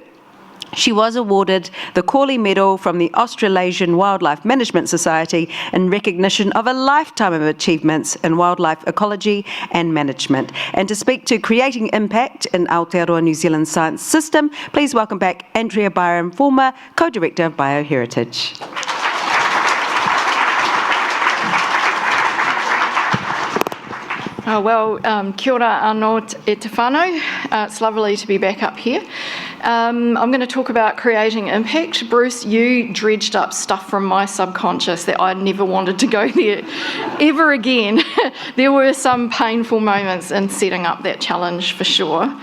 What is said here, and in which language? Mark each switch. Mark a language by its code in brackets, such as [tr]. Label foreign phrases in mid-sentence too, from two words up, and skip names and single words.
[en] She was awarded the Corley Medal from the Australasian Wildlife Management Society in recognition of a lifetime of achievements in wildlife ecology and management. And to speak to creating impact in Aotearoa New Zealand science system, please welcome back Andrea Byrom, former co-director of BioHeritage. [mi] Kia ora anō e te whānau. [en] It's lovely to be back up here. I'm going to talk about creating impact. Bruce, you dredged up stuff from my subconscious that I never wanted to go there ever again. There were some painful moments in setting up that challenge for sure.